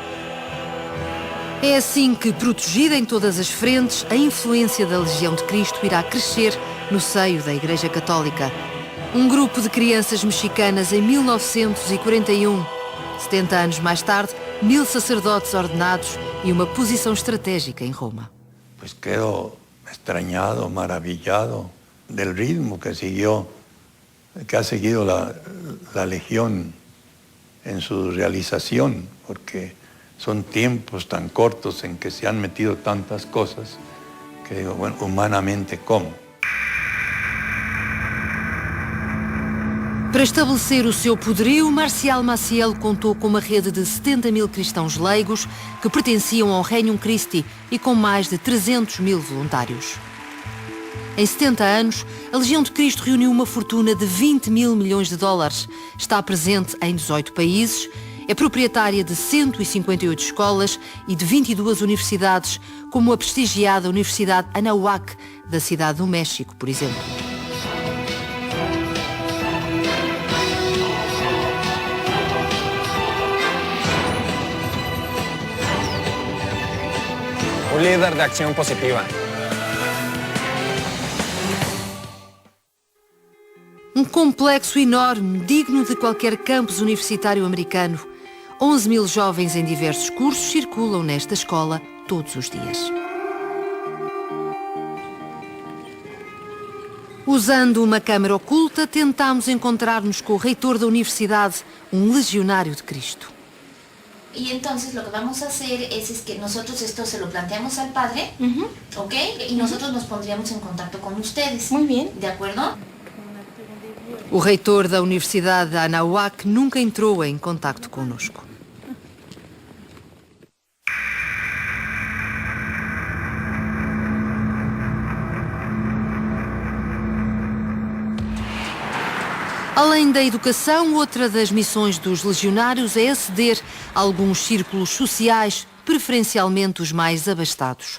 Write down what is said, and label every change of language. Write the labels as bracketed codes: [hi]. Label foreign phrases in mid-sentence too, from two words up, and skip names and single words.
[pt] É assim que, protegida em todas as frentes, a influência da Legião de Cristo irá crescer no seio da Igreja Católica. Um grupo de crianças mexicanas em 1941. 70 anos mais tarde, 1000 sacerdotes ordenados e uma posição estratégica em Roma. [es] Pues quedo extrañado, maravillado del ritmo que ha seguido la Legión en su realización, porque son tiempos tan cortos en que se han metido tantas cosas que digo, bueno, humanamente, ¿cómo? [pt] Para estabelecer o seu poderio, Marcial Maciel contou com uma rede de 70 mil cristãos leigos que pertenciam ao Regnum Christi e com mais de 300 mil voluntários. Em 70 anos, a Legião de Cristo reuniu uma fortuna de 20 mil milhões de dólares. Está presente em 18 países, é proprietária de 158 escolas e de 22 universidades, como a prestigiada Universidade Anáhuac, da cidade do México, por exemplo. [es] Un líder de acción positiva. [pt] Um complexo enorme, digno de qualquer campus universitário americano. 11 mil jovens em diversos cursos circulam nesta escola todos os dias. Usando uma câmara oculta, tentámos encontrar-nos com o reitor da universidade, um legionário de Cristo. [es] Y entonces lo que vamos a hacer es que nosotros esto se lo planteamos al padre, ¿ok? Y nosotros nos pondríamos en contacto con ustedes. Muy bien. ¿De acuerdo? [pt] O reitor da Universidade de Anáhuac nunca entrou em contacto conosco. Além da educação, outra das missões dos legionários é aceder a alguns círculos sociais, preferencialmente os mais abastados.